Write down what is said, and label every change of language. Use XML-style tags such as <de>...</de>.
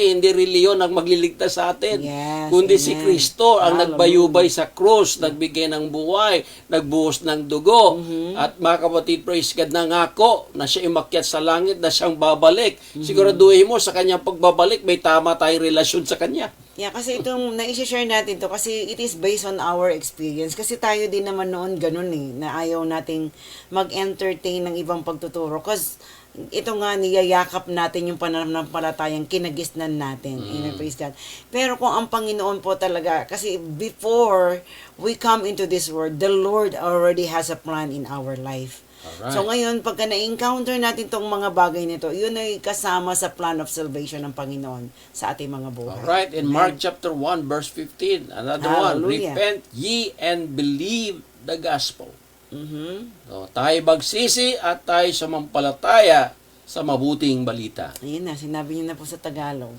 <tl>Hindi reliyon ang magliligtas sa atin.</tl> <en>Yes,</en> <tl>kundi</tl> <en>amen.</en> <tl>si Kristo ang</tl> <en>Hallelujah.</en> <tl>nagbayubay sa krus, nagbigay ng buhay, nagbuhos ng dugo. At mga kapatid,</tl> <en>praise God,</en> <tl>nangako na siya umakyat sa langit, na siyang babalik. Siguraduhin mo sa kanyang pagbabalik, may tama tayong relasyon sa kanya. Yeah, kasi itong na-share natin to kasi</tl> <en>it is based on our experience.</en> <tl>Kasi tayo din naman noon ganun na ayaw nating mag-entertain ng ibang pagtuturo. Kasi ito nga, niyayakap natin yung pananampalatayang kinagisnan natin.</tl> <en>Amen, praise God.</en> <tl>Pero kung ang Panginoon po talaga, kasi</tl> <en>before we come into this world, the Lord already has a plan in our life. Alright.</en> <tl>So ngayon, pagka na-encounter natin tong mga bagay nito, yun ay kasama sa plan of salvation ng Panginoon sa ating mga buhay.</tl> <en>Alright, in Mark chapter 1 verse 15, another one, Hallelujah. repent ye and believe the gospel. Mhm.</en> <tl>So, tayo bagsisi at tayo sumampalataya sa mabuting balita. Ayun na, sinabi niyo na po sa Tagalog.</tl>